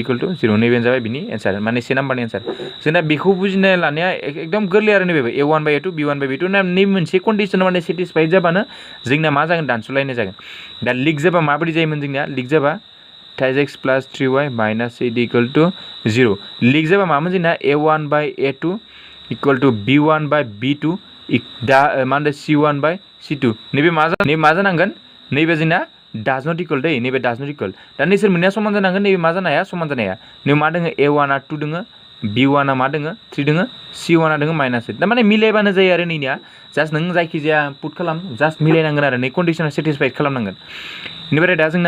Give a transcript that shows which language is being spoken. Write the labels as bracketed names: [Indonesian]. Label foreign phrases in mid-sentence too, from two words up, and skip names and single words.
[English] equal to 0 [Bodo] नैबेनो जाबाय बिनि एन्सार माने से नाम्बारनि एन्सार जोंना बेखौ बुजिनो लानाया एकदम गोरलै आरो नैबे A1 बाय A2 B1 बाय B2 नै मोनसे कन्डिसन माने सेटिसफाइड जाबानो जोंना मा जागोन दानस'लायनाय जागोन दा लिक जाबा माबायदि जायोमोन जोंनिया लिक जाबा [English] 3x plus 3y minus 8 equal to 0 [Bodo] लिक जाबा मामोन जोंना A1 बाय A2 [English] equal to [Bodo] B1 बाय B2 दा मा होनदों C1 बाय C2 नैबे मा जानांगोन नैबे जोंना डाज [English] not equal [Bodo] दै नैबे डाज [English] not equal [Bodo] दा नोंसोर मोननैया समान जानांगोन नैबे मा जानो हाया समान जानो हाया नैबे मा दोङो A1 आ 2 दोङो B1 आ मा दोङो 3 दोङो C1 आ दोङो माइनस 8 थारमाने मिलायबानो जायो आरो नैनिया जास्ट नों जायखिजाया पुट खालाम जास्ट मिलायनांगोन आरो नै कन्डिसना सेटिसफाइड खालामनांगोन बेनिफ्राय दा जोंना